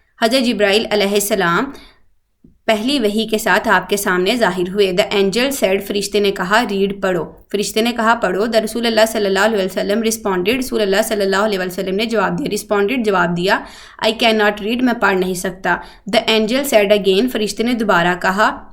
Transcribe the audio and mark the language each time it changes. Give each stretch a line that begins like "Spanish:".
Urdu: حضرت جبرائیل علیہ السلام پہلی وحی کے ساتھ آپ کے سامنے ظاہر ہوئے.
English: the angel said,
Urdu: فرشتے نے کہا ریڈ پڑھو. فرشتے نے کہا پڑھو. دا رسول اللہ صلی اللہ علیہ وسلم رسپونڈیڈ, رسول اللہ صلی اللہ علیہ وسلم نے جواب دیا. رسپونڈیڈ جواب دیا,
English: I can not read,
Urdu: میں پڑھ نہیں سکتا.
English: the angel said again,
Urdu: فرشتے نے دوبارہ کہا.